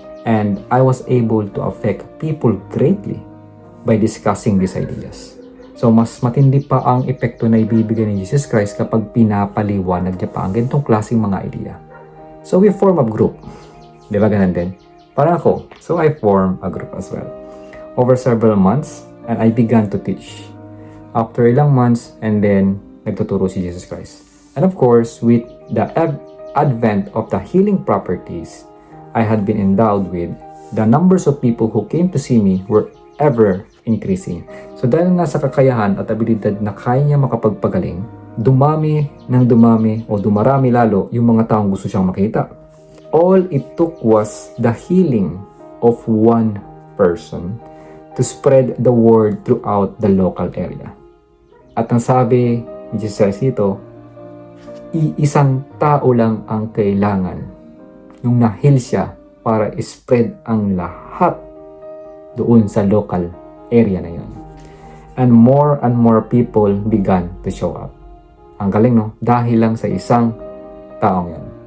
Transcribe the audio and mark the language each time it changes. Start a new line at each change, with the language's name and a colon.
English: And I was able to affect people greatly by discussing these ideas.
Filipino: So, mas matindi pa ang epekto na ibibigay ni Jesus Christ kapag pinapaliwanag niya pa ang ganitong klaseng mga idea.
English: So, we form a group.
Filipino: Di ba ganun din? Para ako.
English: So, I form a group as well. Over several months, and I began to teach. After ilang months, and then,
Filipino: nagtuturo si Jesus Christ.
English: And of course, with the advent of the healing properties I had been endowed with, the numbers of people who came to see me were ever increasing.
Filipino: So dahil nasa kakayahan at abilidad na kaya niya makapagpagaling, dumami o dumarami lalo yung mga taong gusto siyang makita.
English: All it took was the healing of one person to spread the word throughout the local area.
Filipino: At ang sabi ni Jesus dito, iisang tao lang ang kailangan nung na-heal siya para spread ang lahat doon sa local area na yun.
English: And more people began to show up.
Filipino: Ang galing, no? Dahil lang sa isang taong yun.